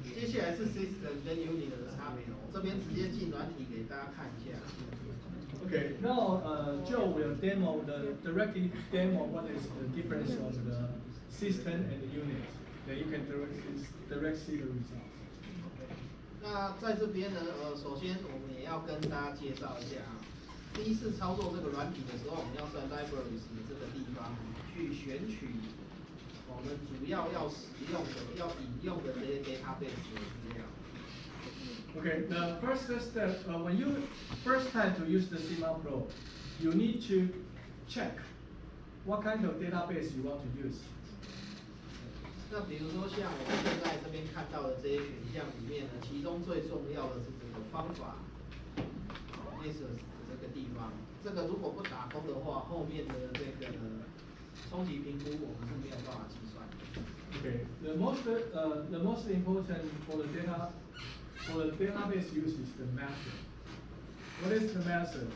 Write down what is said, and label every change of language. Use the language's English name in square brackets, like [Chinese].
[Chinese] 接下来是 system 跟 unit 的差别哦。我这边直接进软体给大家看一下。 [English] Okay, now Joe will directly demo what is the difference of the system and the unit. Then you can direct see the results. [Chinese] 那在这边呢，首先我们也要跟大家介绍一下啊。第一次操作这个软体的时候，我们要在 libraries 的这个地方去选取我们主要使用的、要引用的这些 database 的资料。 [English] Okay, the first step, when you first time to use the Sigma Pro, you need to check what kind of database you want to use. [Chinese] 那比如说像我们现在这边看到的这些选项里面呢，其中最重要的是这个方法 ，method 这个地方，这个如果不打勾的话，后面的这个冲击评估我们是没有办法计算的。 [English] Okay, the most important for the database use is the method. What is the method?